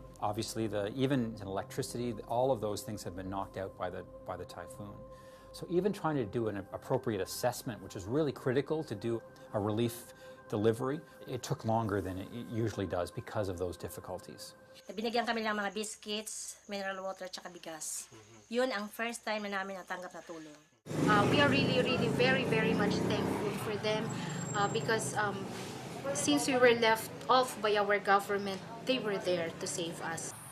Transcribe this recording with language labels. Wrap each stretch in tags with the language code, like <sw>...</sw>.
<en>Obviously, even electricity, all of those things have been knocked out by the typhoon. So even trying to do an appropriate assessment, which is really critical to do a relief delivery, it took longer than it usually does because of those difficulties.</en> <tl>Binigyan kami ng mga biscuits, mineral water, tsaka bigas. Yun ang first time na namin natanggap na tulong.</tl> <en>We are really, really very much thankful for them because since we were left off by our government, they were there to save us.</en>